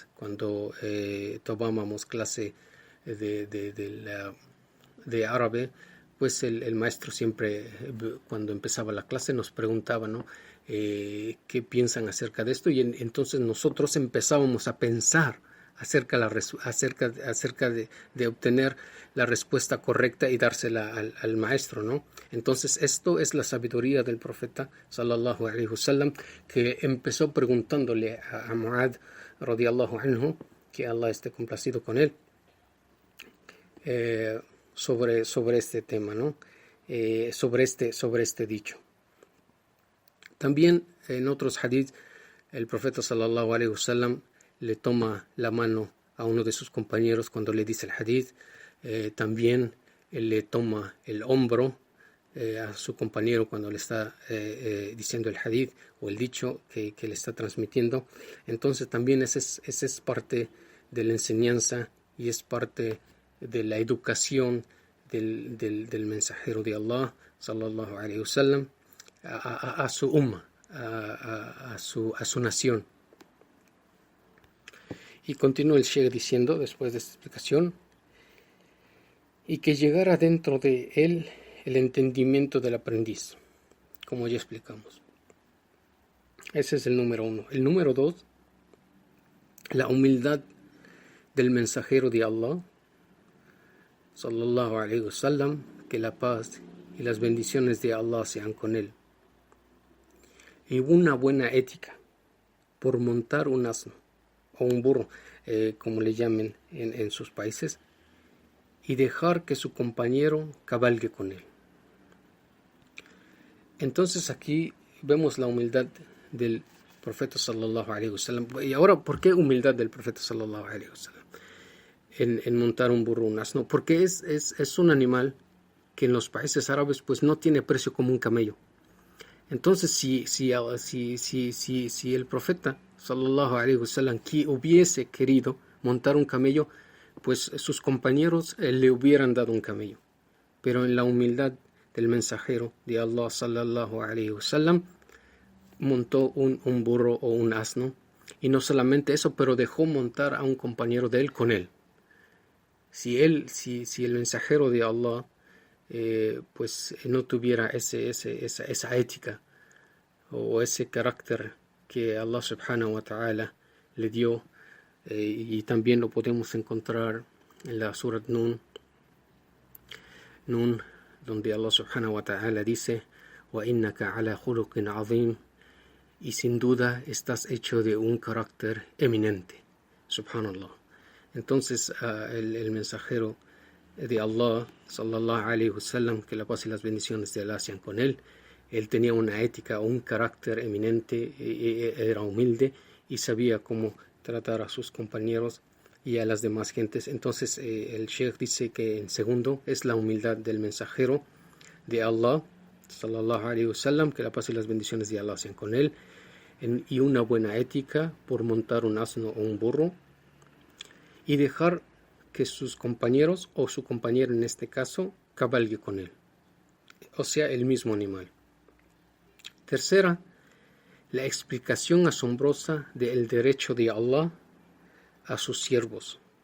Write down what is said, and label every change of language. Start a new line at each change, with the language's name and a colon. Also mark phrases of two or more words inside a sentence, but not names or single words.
Spanish: Cuando tomábamos clase de árabe, pues el maestro siempre, cuando empezaba la clase, nos preguntaba, ¿no? ¿Qué piensan acerca de esto? Y entonces nosotros empezábamos a pensar acerca de obtener la respuesta correcta y dársela al maestro, ¿no? Entonces esto es la sabiduría del profeta
Arabic: صلى الله عليه وسلم,
Spanish: que empezó preguntándole a Muad
Arabic: رضي الله عنه,
Spanish: que Allah esté complacido con él, sobre este tema, ¿no? Sobre este dicho. También en otros hadith, el profeta
Arabic: صلى الله عليه وسلم
Spanish: le toma la mano a uno de sus compañeros cuando le dice el hadith. También él le toma el hombro a su compañero cuando le está diciendo el hadith o el dicho que le está transmitiendo. Entonces también esa es parte de la enseñanza y es parte de la educación del mensajero de Allah
Arabic: صلى الله عليه وسلم
Spanish: a su umma, a su nación. Y continúa el Sheikh diciendo, después de esta explicación: y que llegara dentro de él el entendimiento del aprendiz, como ya explicamos. Ese es el número 1. El número 2, la humildad del mensajero de Allah
Arabic: صلى الله عليه وسلم,
Spanish: que la paz y las bendiciones de Allah sean con él. Y una buena ética por montar un asno o un burro, como le llamen en sus países, y dejar que su compañero cabalgue con él. Entonces aquí vemos la humildad del profeta
Arabic: صلى الله عليه وسلم.
Spanish: Y ahora, ¿por qué humildad del profeta
Arabic: صلى الله عليه وسلم
Spanish: en montar un burro, un asno? Porque es un animal que en los países árabes pues no tiene precio como un camello. Entonces si el profeta
Arabic: صلى الله عليه وسلم
Spanish: hubiese querido montar un camello, pues sus compañeros le hubieran dado un camello. Pero en la humildad del mensajero de Allah
Arabic: صلى الله عليه وسلم,
Spanish: montó un burro o un asno, y no solamente eso, pero dejó montar a un compañero de él con él. Si el mensajero de Allah pues no tuviera esa ética o ese carácter que
Arabic: الله سبحانه وتعالى
Spanish: le dio, y también lo podemos encontrar en la surat Nun, donde
Arabic: الله سبحانه وتعالى
Spanish: dice:
Arabic: وَإِنَّكَ عَلَى خُلُقٍ عَظِيمٍ,
Spanish: y sin duda estás hecho de un carácter eminente. Subhanallah. Entonces el mensajero de Allah,
Arabic: صلى الله عليه وسلم,
Spanish: que la paz y las bendiciones de Allah sean con él tenía una ética, un carácter eminente, era humilde y sabía cómo tratar a sus compañeros y a las demás gentes. Entonces el Sheikh dice que en segundo es la humildad del mensajero de Allah,
Arabic: صلى الله عليه وسلم,
Spanish: que la paz y las bendiciones de Allah sean con él, y una buena ética por montar un asno o un burro y dejar que sus compañeros o su compañero en este caso cabalgue con él, o sea, el mismo animal. Tercera, la explicación asombrosa del derecho de Allah a sus siervos.